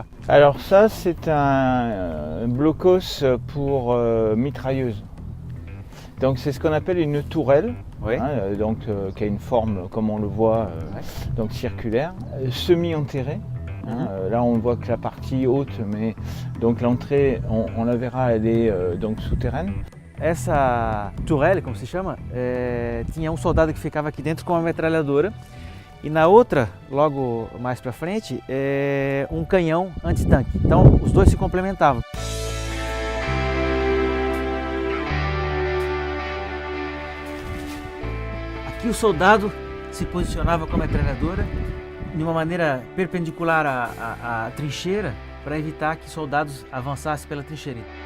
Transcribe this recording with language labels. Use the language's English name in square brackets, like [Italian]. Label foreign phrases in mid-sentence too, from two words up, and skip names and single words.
[French] Alors ça c'est un blocos pour mitrailleuse. Donc c'est ce qu'on appelle une tourelle, qui a une forme comme on le voit, donc circulaire, semi-enterrée. Là, on voit que la partie haute, mais donc l'entrée, on la verra, elle est donc souterraine. [Portuguese] Essa tourelle, como se chama, tinha soldado que ficava aqui dentro com uma metralhadora e na outra, logo mais para frente, canhão antitanque. Então, os dois se complementavam. Aqui o soldado se posicionava com a metralhadora de uma maneira perpendicular à trincheira para evitar que soldados avançassem pela trincheira.